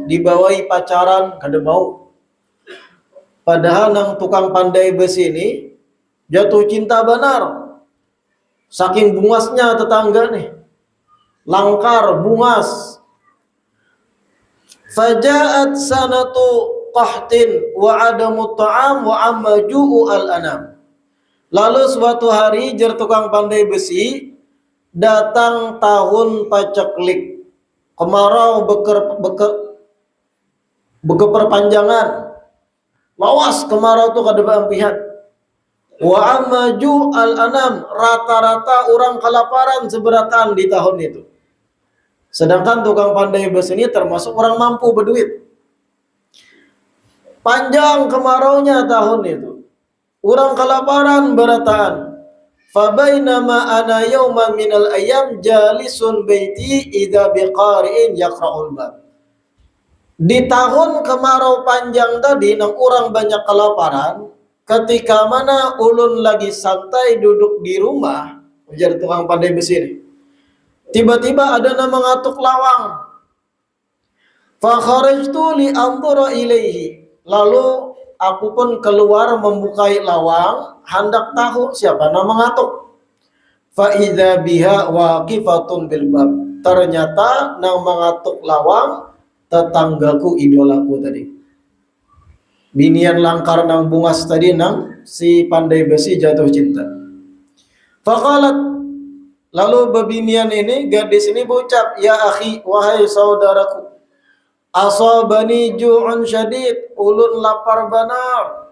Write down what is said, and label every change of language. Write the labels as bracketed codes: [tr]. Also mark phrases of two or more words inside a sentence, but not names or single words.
[bjn] Dibawahi pacaran kada mau. Padahal nang tukang pandai besi ini jatuh cinta benar. Saking bungasnya tetangga nih. Langkar, bungas. [ar] فجاءت سنة قحط وعدم طعام وعم جوع الأنام. [bjn] Lalu suatu hari jar tukang pandai besi, datang tahun paceklik. Kemarau bekeperpanjangan. Lawas kemarau tu kada beampihan. [ar] وعم جوع الأنام, [bjn] rata-rata orang kelaparan seberatan di tahun itu. Sedangkan tukang pandai besi ini termasuk orang mampu berduit. Panjang kemaraunya tahun itu. Orang kelaparan berataan. [ar] فبينما أنا يوما من الأيام جالس بيتي إذا بقارع يقرع الباب. [bjn] Di tahun kemarau panjang tadi nang orang banyak kelaparan, ketika mana ulun lagi santai duduk di rumah, ujar tukang pandai besi ini. Tiba-tiba ada nama ngatuk lawang. [ar] فخرجت لأنظر إليه. [bjn] Lalu aku pun keluar membukai lawang, hendak tahu siapa nama ngatuk. [ar] فإذا بها واقفة بالباب. [bjn] Ternyata nama ngatuk lawang tetanggaku idolaku tadi. Binian langkar nang bungas tadi nang si pandai besi jatuh cinta. Faqalat, lalu bebinian ini, gadis ini berucap, [ar] يا أخي, [bjn] wahai saudaraku, [ar] أصابني جوع شديد, [bjn] ulun lapar benar.